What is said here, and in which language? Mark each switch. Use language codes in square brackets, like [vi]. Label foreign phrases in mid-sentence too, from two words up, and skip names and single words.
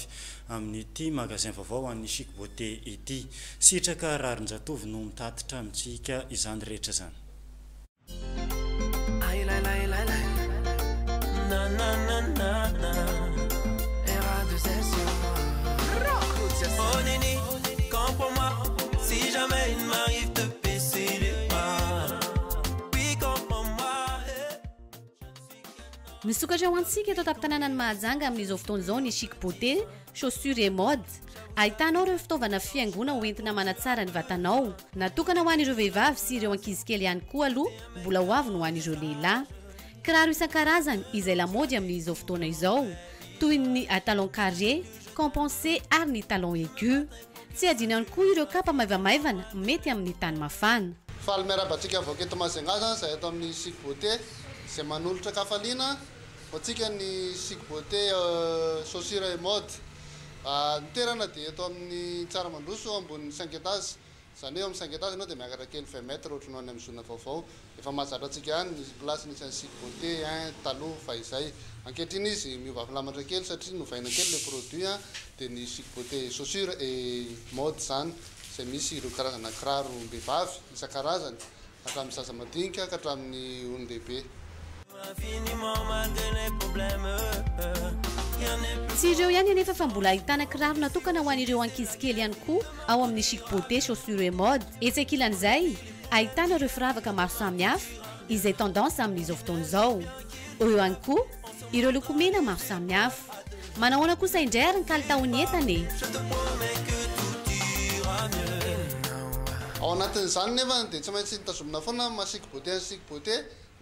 [mg] Amin'ity magazay vaovao ho an'ny Chic Beauté ity sitraka rarin-jatovy no mitatitra amintsika izany rehetra zany. [fr] Oh Nini, comprends-moi, si jamais il m'arrive de baisser les bras. Oui, comprends-moi. [mg] Misokatra ho antsika eto tapitanana ny Mahajanga amin'izao fotoana izao ny Chic Beauté, [fr] chaussures et mode. [mg] Ahitanao ireo fitaovana fiaingona hoentina manatsara ny vatanao. Natokana ho an'ireo vehivavy sy ireo ankizy kely ihany koa aloha, mbola ho avy no ho an'ireo lehilahy. Kiraro isan-karazany izay lamaody amin'izao fotoana izao, toy ny [fr] talon carré, compensé [mg] ary ny [fr] talon aigu. [mg] Tsy adino ihany koa ireo kapa maivamaivana mety amin'ny tany mafana. Faly miarabantsika avao eto Majunga zany zay eto amin'ny Chic Beauté zay manolotra kafaliana hoantsika ny Chic Beauté [fr] chaussures et mode. [mg] Ny toerana dia eto amin'ny Tsaramaroso ambony 5 étages. Zany hoe amin'ny 5 étages anao dia miakatra kely 20 mètres ohatranao any amin'ny zona vaovao. Efa mahazatra antsika ihany ny place nisy any Chic Beauté taloha fa izay. Ankehitriny izy miova filamatra kely satria novaina kely [fr] le produit [mg] dia ny Chic Beauté [fr] chaussures et mode [mg] zany izay misy ireo karazana kiraro mbehivavy isan-karazany hatramin'ny zaza madinika ka hatramin'ny olon-dehibe. Tsy ireo ihany anefa fa mbola ahitana kiraro natokana ho an'ireo ankizy kely ihany koa ao amin'ny Chic Beauté [fr] chaussures et mode. [mg] Etsekilan'izay ahitana ireo firavaka maro samihafa izay tendance amin'izao fotoana izao. Eo ihany koa ireo lokomena maro samihafa. Manahoana kosa indray ary ny kalitaony entany. Ao anatin'izany nefa dia tsy maintsy nitazomina foana ma Chic Beauté ny Chic Beauté ny